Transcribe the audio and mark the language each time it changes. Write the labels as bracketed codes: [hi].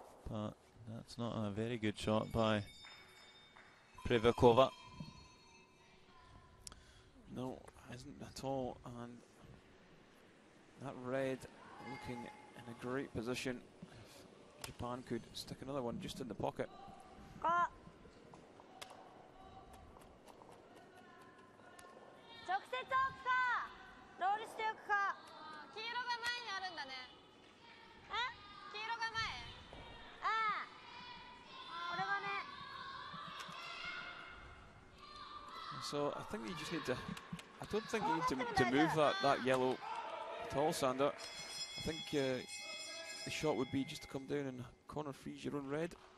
[en] But that's not a very good shot by Privakova. No, isn't at all. And that red looking in a great position. Japan could stick another one just in the pocket. [ja] か直接置くかロールしておくか黄色が前にあるんだね黄色が前これはね [en] So I think you just need to. I don't think you need to move that yellow at all, Sander. I think the shot would be just to come down and corner freeze your own red.